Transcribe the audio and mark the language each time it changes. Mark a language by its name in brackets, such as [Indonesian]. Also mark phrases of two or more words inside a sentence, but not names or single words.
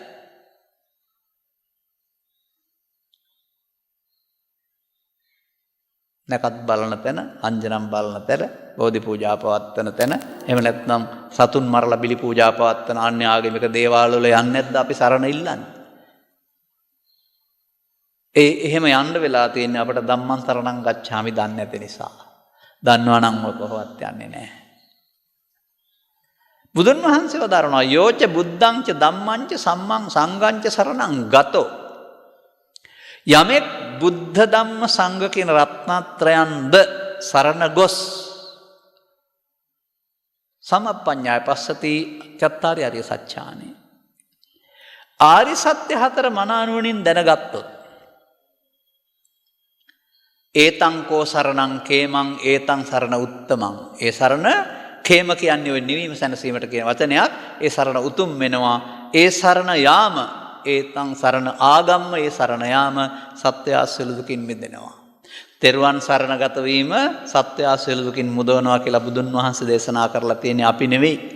[Sinhala] නැකත් බලන තැන, අංජනම් බලන තැන, බෝධි පූජා පවත්වන තැන, එහෙම නැත්නම් සතුන් මරලා බිලි පූජා පවත්වන අන්‍ය ආගමික දේවාල වල යන්නේ නැද්ද අපි සරණ ඉල්ලන්නේ? එහෙම යන්න වෙලා තියෙන්නේ අපිට [Pali] ධම්මං සරණං ගච්ඡාමි [Sinhala] දන්නේ නැති නිසා. දන්නවා නම් ඔය කොහොමවත් යන්නේ නැහැ. බුදුන් වහන්සේ වදාරනවා [Pali] යෝච බුද්ධං ච ධම්මං ච සම්මං සංඝං ච සරණං ගතෝ. [Sinhala] යමෙක් බුද්ධ ධම්ම සංඝ කියන රත්නත්‍රයන්ද සරණ ගොස් [Pali] සමප්පඤ්ඤාය පස්සති චත්තාරි ආර්ය සත්‍යානි. [Sinhala] ආර්ය සත්‍ය හතර මනානුවණින් දැනගත්තොත් [Pali] ඒතං කෝ සරණං කේමං ඒතං සරණ උත්තමං. [Sinhala] ඒ සරණ කේම කියන්නේ ඔය නිවීම සැනසීමට කියන වචනයක්. ඒ සරණ උතුම් වෙනවා. ඒ සරණ යාම [Pali] ඒතං සරණ ආගම්ම [Sinhala] ඒ සරණ යාම සත්‍ය සියලු දුකින් මිදෙනවා. තෙරුවන් සරණ ගත වීම සත්‍ය සියලු දුකින් මුදවනවා කියලා බුදුන් වහන්සේ දේශනා කරලා තියෙන්නේ අපි නෙවෙයි.